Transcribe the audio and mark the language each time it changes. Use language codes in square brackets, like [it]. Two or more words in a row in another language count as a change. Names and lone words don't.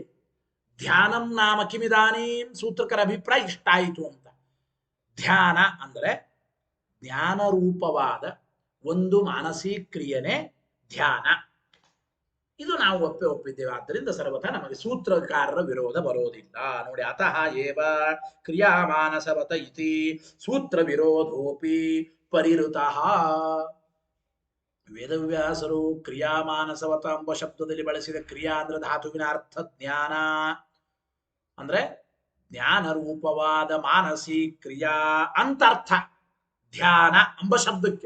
[sa] ಧ್ಯಾನಂ ನಾಮ ಕಿಮಿದಾನೀಂ [kn] ಸೂತ್ರಕರ ಅಭಿಪ್ರಾಯ ಇಷ್ಟ ಆಯಿತು ಅಂತ. ಧ್ಯಾನ ಅಂದ್ರೆ ಜ್ಞಾನ ರೂಪವಾದ ಒಂದು ಮಾನಸಿಕ ಕ್ರಿಯೆನೇ ಧ್ಯಾನ. ಇದು ನಾವು ಒಪ್ಪಿದ್ದೇವೆ. ಆದ್ದರಿಂದ ಸರ್ವಥಾ ನಮಗೆ ಸೂತ್ರಕಾರರ ವಿರೋಧ ಬರೋದಿಲ್ಲ. ನೋಡಿ, [sa] ಅತಃ ಏವ ಕ್ರಿಯಾ ಮಾನಸವತ ಇತಿ ಸೂತ್ರ ವಿರೋಧೋಪಿ ಪರಿಋತಃ. [kn] ವೇದವ್ಯಾಸರು [sa] ಕ್ರಿಯಾ ಮಾನಸವತ [kn] ಎಂಬ ಶಬ್ದದಲ್ಲಿ ಬಳಸಿದ ಕ್ರಿಯಾ ಅಂದ್ರೆ ಧಾತುವಿನ ಅರ್ಥ ಜ್ಞಾನ ಅಂದ್ರೆ ಜ್ಞಾನ ರೂಪವಾದ ಮಾನಸಿ ಕ್ರಿಯಾ ಅಂತ ಅರ್ಥ ಧ್ಯಾನ ಎಂಬ ಶಬ್ದಕ್ಕೆ.